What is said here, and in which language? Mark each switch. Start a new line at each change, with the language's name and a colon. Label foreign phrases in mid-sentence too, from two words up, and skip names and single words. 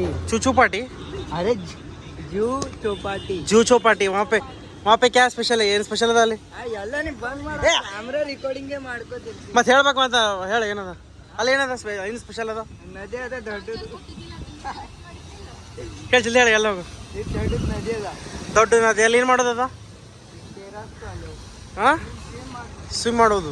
Hindi: चूचू पार्टी. अरे जू चौपाटी, जू चौपाटी. वहाँ पे क्या स्पेशल है?
Kannada: ಏನು ಸ್ಪೆಷಲ್ ಅದ ಅಲ್ಲಿ? ಎಲ್ಲ ನೀವು ಬಂದ್ ಮಾಡಿ
English: camera recording
Kannada: ಮಾಡ್ಕೋತೀರಿ. ಮತ್ತೆ ಹೇಳ್ಬೇಕು ಅಂತ ಹೇಳಿ, ಏನದ ಅಲ್ಲಿ ಏನದ ಏನು ಸ್ಪೆಷಲ್ ಅದ? ನದಿ ಅದ ದೊಡ್ಡದು. ಹೇಳಿ ಜಲ್ದಿ ಹೇಳಿ. ಎಲ್ಲ ಹೋಗು. ದೊಡ್ಡದು ನದಿ ಅದ, ದೊಡ್ಡ ನದಿ. ಅಲ್ಲಿ ಏನು ಮಾಡೋದದ? ಹಾಂ, ಸ್ವಿಮ್ ಮಾಡೋದು.